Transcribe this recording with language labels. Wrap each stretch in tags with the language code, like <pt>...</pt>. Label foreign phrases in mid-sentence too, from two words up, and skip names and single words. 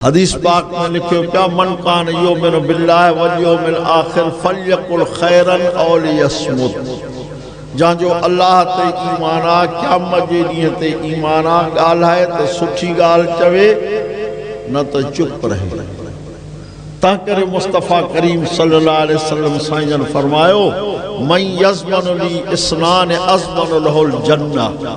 <sd>हदीस पाक में लिखियो क्या</sd> <ar>من كان يؤمن بالله واليوم الآخر فليقل خيرا أو ليصمت.</ar> <sd>जांजो अल्लाह ते ईमान आ क़यामत जे ॾींहं ते ईमान आ ॻाल्हाए त सुठी ॻाल्हि चवे न त चुप रहे। तंहिं करे मुस्तफ़ा करीम</sd> <ar>صلى الله عليه وسلم</ar> <sd>साईं जन फरमायो</sd> <ar>من يضمن لي إسنان أضمن له الجنة.</ar>